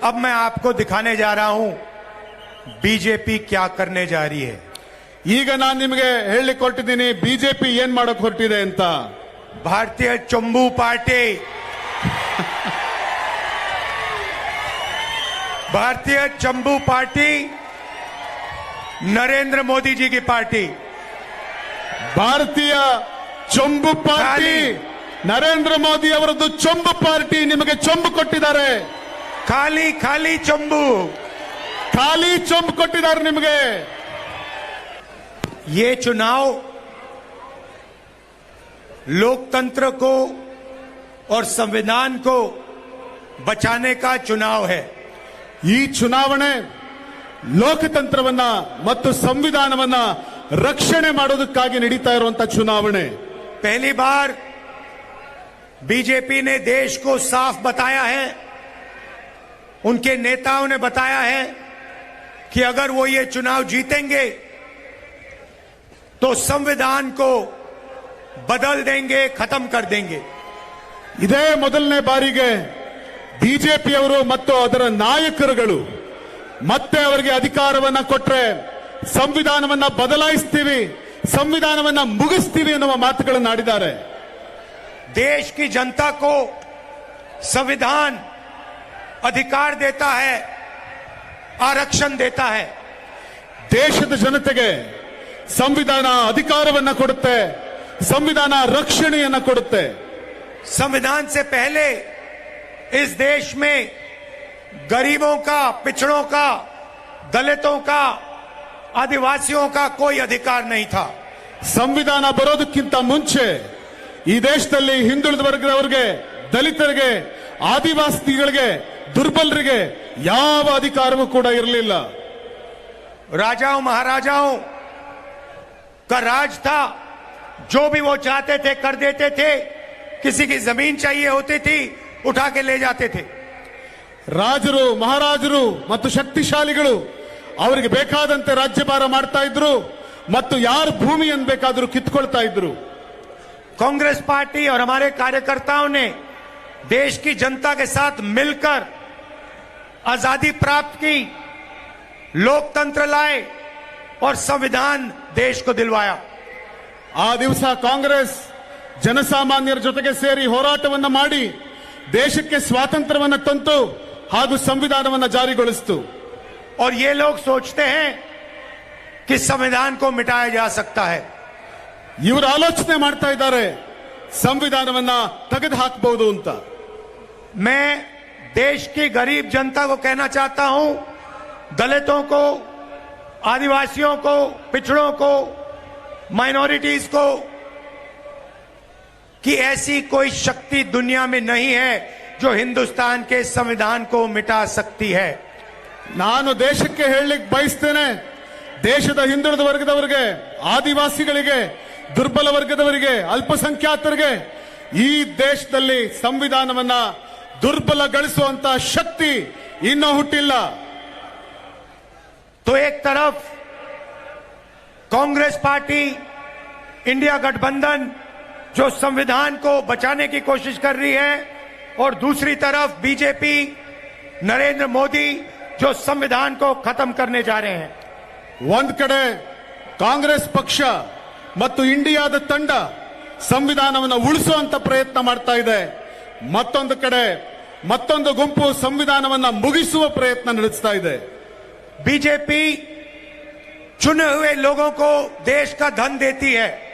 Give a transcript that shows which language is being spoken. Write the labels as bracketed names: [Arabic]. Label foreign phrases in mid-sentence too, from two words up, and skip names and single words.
[Hindi] अब मैं आपको दिखाने जा रहा हूं बीजेपी क्या करने जा रही है। [Kannada] ಈಗ ನಾನು ನಿಮಗೆ ಹೇಳಲಿಕ್ಕೆ ಹೊರಟಿದ್ದೀನಿ ಬಿಜೆಪಿ ಏನ್ ಮಾಡೋಕೆ ಹೊರಟಿದೆ ಅಂತ। [Hindi] भारतीय चंबू पार्टी भारतीय चंबू पार्टी नरेंद्र मोदी जी की पार्टी। [Kannada] ಭಾರತೀಯ ಚೊಂಬು ಪಾರ್ಟಿ ನರೇಂದ್ರ ಮೋದಿ ಅವರದ್ದು ಚೊಂಬು ಪಾರ್ಟಿ ನಿಮಗೆ ಚೊಂಬು ಕೊಟ್ಟಿದ್ದಾರೆ। [Hindi] खाली खाली चंबू, [Kannada] ಖಾಲಿ ಚೊಂಬು ಕೊಟ್ಟಿದ್ದಾರೆ ನಿಮಗೆ। [Hindi] ये चुनाव लोकतंत्र को और संविधान को बचाने का चुनाव है। [Kannada] ಈ ಚುನಾವಣೆ ಲೋಕತಂತ್ರವನ್ನ ಮತ್ತು ಸಂವಿಧಾನವನ್ನ ರಕ್ಷಣೆ ಮಾಡೋದಕ್ಕಾಗಿ ನಡೀತಾ ಇರುವಂತಹ ಚುನಾವಣೆ। [Hindi] पहली बार बीजेपी ने देश को साफ बताया है, उनके नेताओं ने बताया है कि अगर वो ये चुनाव जीतेंगे तो संविधान को बदल देंगे, खत्म कर देंगे। [Kannada] ಇದೇ ಮೊದಲನೇ ಬಾರಿಗೆ ಬಿಜೆಪಿಯವರು ಮತ್ತು ಅದರ ನಾಯಕರುಗಳು ಮತ್ತೆ ಅವರಿಗೆ ಅಧಿಕಾರವನ್ನ ಕೊಟ್ಟರೆ ಸಂವಿಧಾನವನ್ನ ಬದಲಾಯಿಸ್ತೀವಿ, ಸಂವಿಧಾನವನ್ನ ಮುಗಿಸ್ತೀವಿ ಎನ್ನುವ ಮಾತುಗಳನ್ನು ಆಡಿದ್ದಾರೆ। [Hindi] देश की जनता को संविधान अधिकार देता है, आरक्षण देता है। [Kannada] ದೇಶದ ಜನತೆಗೆ ಸಂವಿಧಾನ ಅಧಿಕಾರವನ್ನ ಕೊಡುತ್ತೆ, ಸಂವಿಧಾನ ರಕ್ಷಣೆಯನ್ನ ಕೊಡುತ್ತೆ। [Hindi] संविधान से पहले इस देश में गरीबों का, पिछड़ों का, दलितों का, आदिवासियों का कोई अधिकार नहीं था। [Kannada] ಸಂವಿಧಾನ ಬರೋದಕ್ಕಿಂತ ಮುಂಚೆ ಈ ದೇಶದಲ್ಲಿ ಹಿಂದುಳಿದ ವರ್ಗದವರಿಗೆ, ದಲಿತರಿಗೆ, ಆದಿವಾಸಿಗಳಿಗೆ, ದುರ್ಬಲರಿಗೆ ಯಾವ ಅಧಿಕಾರವೂ ಕೂಡ ಇರಲಿಲ್ಲ। [Hindi] राजाओं महाराजाओं का राज था, जो भी वो चाहते थे कर देते थे। किसी की जमीन चाहिए होती थी, उठा के ले जाते थे। [Kannada] ರಾಜರು, ಮಹಾರಾಜರು ಮತ್ತು ಶಕ್ತಿಶಾಲಿಗಳು ಅವರಿಗೆ ಬೇಕಾದಂತೆ ರಾಜ್ಯಭಾರ ಮಾಡ್ತಾ ಇದ್ರು ಮತ್ತು ಯಾರ ಭೂಮಿಯನ್ನು ಬೇಕಾದರೂ ಕಿತ್ಕೊಳ್ತಾ ಇದ್ರು। [Hindi] कांग्रेस पार्टी और हमारे कार्यकर्ताओं ने देश की जनता के साथ मिलकर आजादी प्राप्त की, लोकतंत्र लाए और संविधान देश को दिलवाया। [Kannada] ಆ ದಿವಸ ಕಾಂಗ್ರೆಸ್ ಜನಸಾಮಾನ್ಯರ ಜೊತೆಗೆ ಸೇರಿ ಹೋರಾಟವನ್ನ ಮಾಡಿ ದೇಶಕ್ಕೆ ಸ್ವಾತಂತ್ರ್ಯವನ್ನ ತಂತು ಹಾಗೂ ಸಂವಿಧಾನವನ್ನ ಜಾರಿಗೊಳಿಸಿತು। [Hindi] और ये लोग सोचते हैं कि संविधान को मिटाया जा सकता है। [Kannada] ಇವರು ಆಲೋಚನೆ ಮಾಡ್ತಾ ಇದ್ದಾರೆ ಸಂವಿಧಾನವನ್ನ ತೆಗೆದು ಹಾಕಬಹುದು ಅಂತ। [Hindi] मैं देश की गरीब जनता को कहना चाहता हूं, दलितों को, आदिवासियों को, पिछड़ों को, माइनॉरिटीज को, कि ऐसी कोई शक्ति दुनिया में नहीं है जो हिंदुस्तान के संविधान को मिटा सकती है। [Kannada] ನಾನು ದೇಶಕ್ಕೆ ಹೇಳಲಿಕ್ಕೆ ಬಯಸ್ತೇನೆ, ದೇಶದ ಹಿಂದುಳಿದ ವರ್ಗದವರಿಗೆ, ಆದಿವಾಸಿಗಳಿಗೆ, ದುರ್ಬಲ ವರ್ಗದವರಿಗೆ, ಅಲ್ಪಸಂಖ್ಯಾತರಿಗೆ ಈ ದೇಶದಲ್ಲಿ ಸಂವಿಧಾನವನ್ನ ದುರ್ಬಲಗೊಳಿಸುವಂತ ಶಕ್ತಿ ಇನ್ನೂ ಹುಟ್ಟಿಲ್ಲ। [Hindi] तो एक तरफ कांग्रेस पार्टी, इंडिया गठबंधन जो संविधान को बचाने की कोशिश कर रही है, और दूसरी तरफ बीजेपी, नरेंद्र मोदी जो संविधान को खत्म करने जा रहे हैं। [Kannada] ಒಂದ್ ಕಡೆ ಕಾಂಗ್ರೆಸ್ ಪಕ್ಷ ಮತ್ತು ಇಂಡಿಯಾದ ತಂಡ ಸಂವಿಧಾನವನ್ನು ಉಳಿಸುವಂತ ಪ್ರಯತ್ನ ಮಾಡ್ತಾ ಇದೆ, ಮತ್ತೊಂದು ಕಡೆ ಮತ್ತೊಂದು ಗುಂಪು ಸಂವಿಧಾನವನ್ನ ಮುಗಿಸುವ ಪ್ರಯತ್ನ ನಡೆಸ್ತಾ ಇದೆ। [Hindi] बीजेपी चुने हुए लोगों को देश का धन देती है।